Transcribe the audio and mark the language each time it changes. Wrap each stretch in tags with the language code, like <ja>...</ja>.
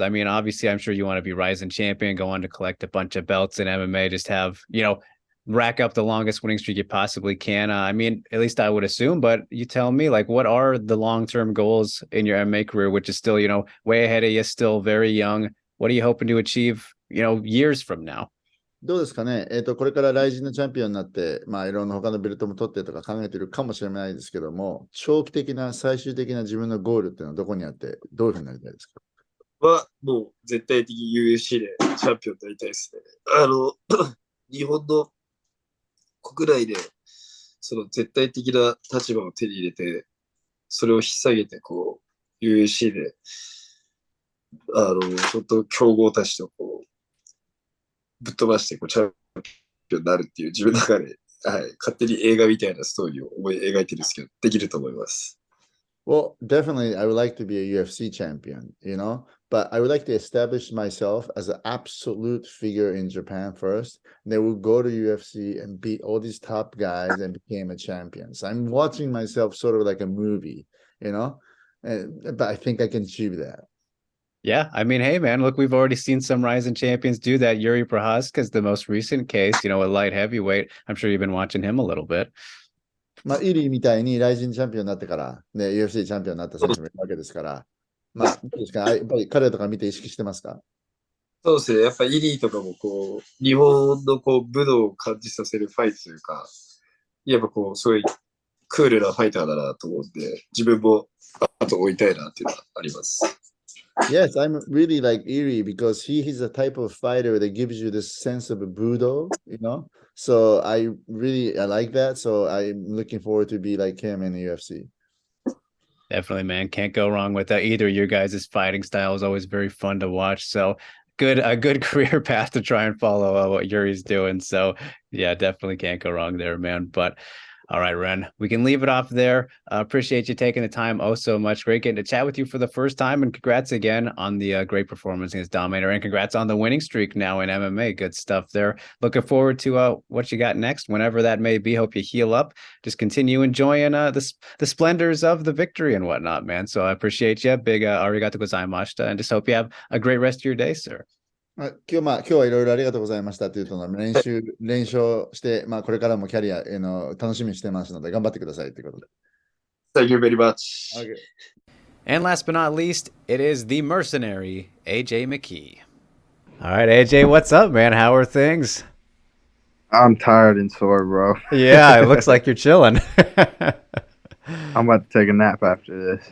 <en>I mean, obviously, I'm sure you want to be Rising champion, go on to collect a bunch of belts in MMA, just have, rack up the longest winning streak you possibly can. I mean, at least I would assume, but you tell me, like, what are the long-term goals in your MMA career, which is still, way ahead of you, still very young. What are you hoping to achieve, years from now?</en> <ja>どうですかね、これからライジンのチャンピオンになって、いろんな他のベルトも取ってとか考えてるかもしれないですけども、長期的な最終的な自分のゴールっていうのはどこにあって、どういうふうになりたいですか？もう絶対的 UFC でチャンピオンになりたいですね。日本の国内でその絶対的な立場を手に入れて、それを引っ提げてUFC で本当強豪たちとぶっ飛ばしてチャンピオンになるっていう自分の中で、はい、勝手に映画みたいなストーリーを思い描いてるんですけど、できると思います。</ja> <en>Well, definitely, I would like to be a UFC champion, but I would like to establish myself as an absolute figure in Japan first. Then we'll go to UFC and beat all these top guys and became a champion. So I'm watching myself sort of like a movie, but I think I can achieve that. Yeah, I mean, hey, man, look, we've already seen some rising champions do that. Yuri Prohaska's the most recent case, a light heavyweight. I'm sure you've been watching him a little bit.</en> <ja>イリーみたいにライジンチャンピオンになってから、ね、UFC チャンピオンになった選手もいるわけですから、どうですか、やっぱり彼とか見て意識してますか？そうですね。やっぱイリーとかも日本の武道を感じさせるファイトというか、やっぱすごいクールなファイターだなと思うんで、自分もあと追いたいなっていうのはあります。</ja> <en>Yes, I'm really like Erie because he's a type of fighter that gives you this sense of a budo, So I like that. So I'm looking forward to be like him in the UFC. Definitely, man. Can't go wrong with that either. Your guys' fighting style is always very fun to watch. So a good career path to try and follow what Yuri's doing. So yeah, definitely can't go wrong there, man. But all right, Ren, we can leave it off there. Appreciate you taking the time so much. Great getting to chat with you for the first time. And congrats again on the great performance against Dominator. And congrats on the winning streak now in MMA. Good stuff there. Looking forward to what you got next, whenever that may be. Hope you heal up. Just continue enjoying the splendors of the victory and whatnot, man. So I appreciate you. Big</en> <ja>arigato gozaimashita.</ja> <en>And just hope you have a great rest of your day, sir.</en> <ja>今日はいろいろありがとうございましたというと練習して、これからもキャリア楽しみにしてますので頑張ってくださいということで。</ja> <en>Thank you very much. Okay. And last but not least, it is the mercenary, AJ McKee. All right, AJ, what's up, man? How are things? I'm tired and sore, bro. Yeah, it looks like you're chilling. I'm about to take a nap after this.</en>